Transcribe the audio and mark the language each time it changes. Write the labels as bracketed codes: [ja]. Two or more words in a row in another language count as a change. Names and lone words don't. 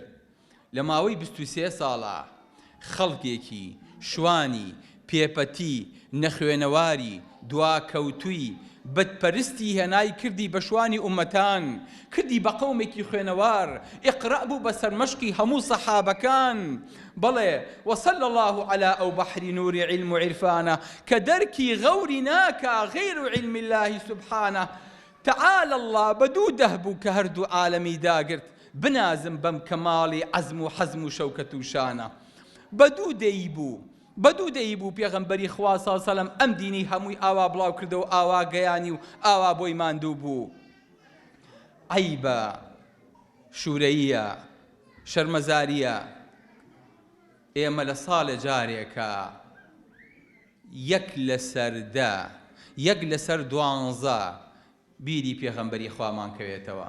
[ckb] لە ماوەی 23 ساڵە خەڵکێکی شوانی پێپەتی نەخوێنەواری دواکەوتووی بەدپەرستی هێنای کردی بە شوانی ئومەتان کردی بە قەومێکی خوێنەوار ئیقرا بوو بە سەرمەشقی هەموو سەحابەکان. بەڵێ [ar] وصلى الله على [ckb] ئەو بەحری نوری علم و عرفانە کە دەرکی غەوری ناکا غەیر [ar] علم الله سبحانه. تعالى الله [ckb] بەدوو دەهبوو کە هەردوو عالەمی داگرت بنازم بەم کەماڵی عەزم و حەزم و شەوکەت و شانە. بەدوو دەیبوو پێغەمبەری خوا سەڵ سەلەم ئەم دینی هەمووی ئاوا بڵاو کردەوە ئاوا گەیانی و ئاوا بۆی ماندوو بوو. عەیبە شوورەییە شەرمەزاریە ئێمە لە ساڵە جارێکە یەک لەسەر 12 بیری پێغەمبەری خوامان کەوێتەوە.